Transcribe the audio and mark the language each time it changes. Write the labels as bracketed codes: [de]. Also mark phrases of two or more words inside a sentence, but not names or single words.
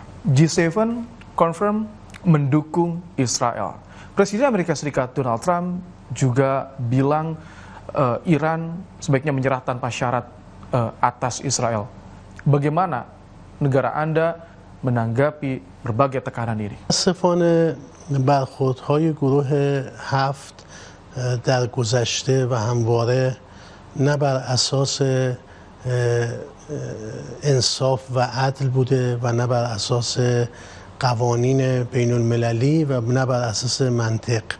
[id] G7 confirm mendukung Israel. Presiden Amerika Serikat Donald Trump juga bilang Iran sebaiknya menyerah tanpa syarat atas Israel. Bagaimana negara Anda menanggapi berbagai tekanan ini? [fa] متاسفانه برخوردهای گروه هفت در گذشته و همواره نه بر اساس انصاف و عدل بوده و نه بر اساس قوانین بین المللی و نه بر اساس منطق،